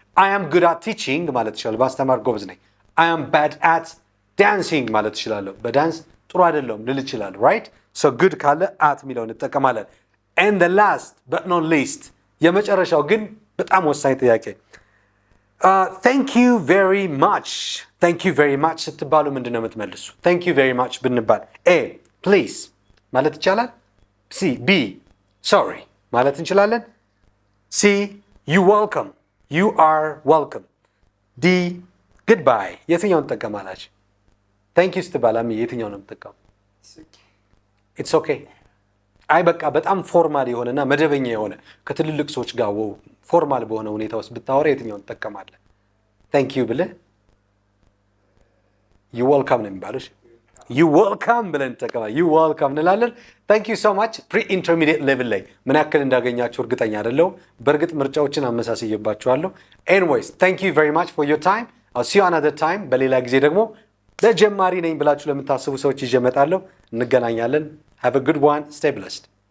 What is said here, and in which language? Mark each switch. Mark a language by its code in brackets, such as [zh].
[en] I am good at teaching [am] ማለት ይችላል። በአስተማር ጎበዝ ነኝ። [en] I am bad at dancing ማለት ይችላለሁ። [am] በዳንስ ጥሩ አይደለሁም ልል ይችላለሁ። [en] right so good ካለ at የሚለውን እንጠቀማለን። and the last but not least [am] የመጨረሻው ግን በጣም ወሳኝ ጥያቄ [en] thank you very much thank you very much [am] ስትባሉ ምንድነው የምትመልሱ? [en] thank you very much [am] ብንባል [en] a please [am] ማለት ይቻላል። [en] c b sorry [am] ማለት እንችላለን። [en] c you welcome you are welcome d goodbye [am] የትኛውን ትጠቀማላችሁ? [en] thank you [am] ስትባል የትኛውን ነው የምትጠቀሙ? [en] it's okay [am] አይ በቃ በጣም ፎርማል የሆነና መደበኛ የሆነ ከትልልቅ ሰዎች ጋር ፎርማል በሆነ ሁኔታ ውስጥ ብታወራ የትኛውን ትጠቀማለህ? [en] thank you [am] ብለህ [en] you welcome [am] ነው የሚባለው። you welcome ብለን እንጠቀማለን። you welcome እንላለን። [en] thank you so much [am] pre intermediate level ላይ ምን ያክል እንዳገኛችሁ እርግጠኛ አይደለሁም። በእርግጥ ምርጫዎችን አመሳስየባችኋለሁ። [en] anyways thank you very much for your time I'll see you another time [am] በሌላ ጊዜ ደግሞ ለጀማሪ ነኝ ብላችሁ ለምታስቡ ሰዎች ይዤ እመጣለሁ። እንገናኛለን። [en] have a good one stay blessed